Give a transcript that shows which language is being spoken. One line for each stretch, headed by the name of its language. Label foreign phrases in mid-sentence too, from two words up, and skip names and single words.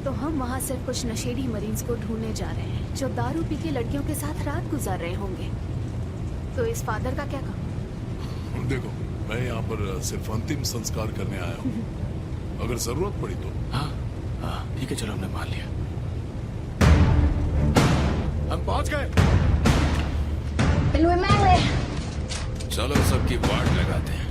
Hindi: तो हम वहाँ सिर्फ कुछ नशेड़ी मरीन्स को ढूंढने जा रहे हैं जो दारू पी के लड़कियों के साथ रात गुजार रहे होंगे। तो इस फादर का क्या काम? देखो, मैं यहाँ पर सिर्फ अंतिम संस्कार करने आया हूँ। अगर जरूरत पड़ी तो। हाँ हाँ ठीक है, चलो हमने मान लिया। हम पहुंच गए।
Thai: ไปลุยแม่งเลย
Hindi: चलो सबकी वाट लगाते हैं।